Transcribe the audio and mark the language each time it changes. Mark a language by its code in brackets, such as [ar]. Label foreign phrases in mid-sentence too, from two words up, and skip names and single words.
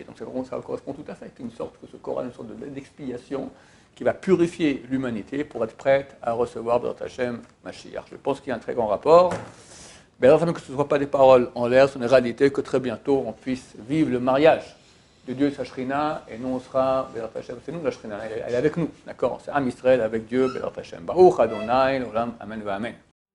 [fr] Donc ça correspond tout à fait, une sorte d'expiation qui va purifier l'humanité pour être prête à recevoir [he] בעזרת השם משיח. [fr] Je pense qu'il y a un très grand rapport. Mais enfin, que ce ne soit pas des paroles en l'air, c'est une réalité que très bientôt on puisse vivre le mariage de Dieu et sa Shrina, et nous on sera, [he] בעזרת השם, [fr] c'est nous la Shrina, elle est avec nous, d'accord? C'est [he] עם ישראל [fr] avec Dieu, [he] בעזרת השם. ברוך אדוני, לעולם, אמן, ואמן.